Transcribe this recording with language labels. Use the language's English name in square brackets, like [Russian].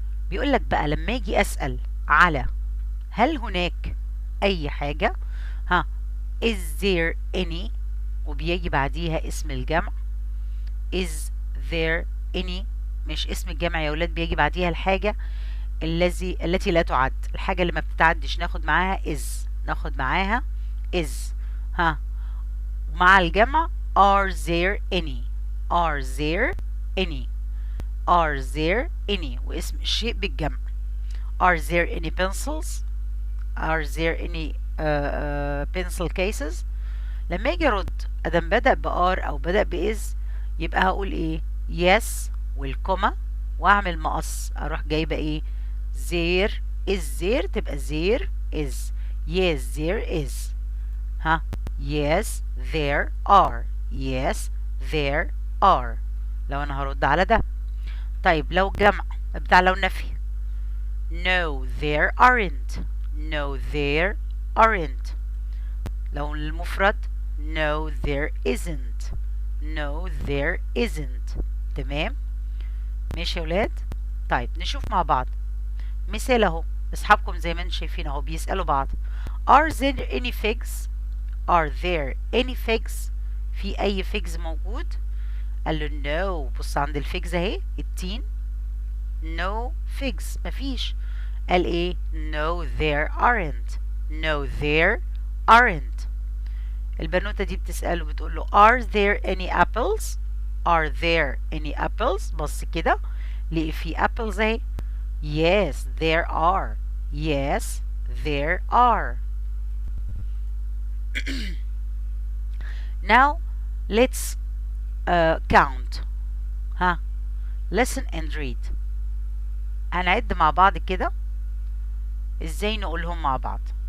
[Arabic] بيقول لك بقى لما اجي اسأل على هل هناك اي حاجة [English] is there any [Arabic] وبيجي بعديها اسم الجمع. [English] is there any [Arabic] مش اسم الجمع يا ولاد، بيجي بعديها الحاجة التي لا تعد، الحاجة اللي ما بتتعدش ناخد معاها is. ناخد معاها is. ومع الجمع are there any. [English] are there any. are there any [Arabic] واسم الشيء بالجمع. [English] are there any pencils. are there any pencil cases. [Arabic] لما اجي ارد ادم بدأ بار او بدأ بإز يبقى هقول ايه؟ [English] yes [Arabic] والكوما واعمل مقص اروح جايبه ايه؟ [English] there is there [Arabic] تبقى there is. [English] yes there is. yes there are. yes there are [Arabic] لو انا هرد على ده. طيب لو جمع بتاع لو نفي [English] no there aren't. no there aren't. [Arabic] لو المفرد [English] no there isn't. no there isn't. [Arabic] تمام؟ ماشي يا ولاد؟ طيب نشوف مع بعض مثال اهو. اصحابكم زي ما انتم شايفين اهو بيسألوا بعض [English] are there any figs؟ are there any figs؟ [Arabic] في اي figs موجود؟ قال له no. بص عند الفيجز اهي التين no figs مفيش. قال ايه؟ [English] no there aren't. no there aren't. [Arabic] البنوتة دي بتسأله بتقول له [English] are there any apples؟ are there any apples؟ [Arabic] بص كده لقي في apples اهي. [English] yes there are. yes there are. now let's count. ها listen and read. [Arabic] هنعد مع بعض كده ازاي نقولهم مع بعض.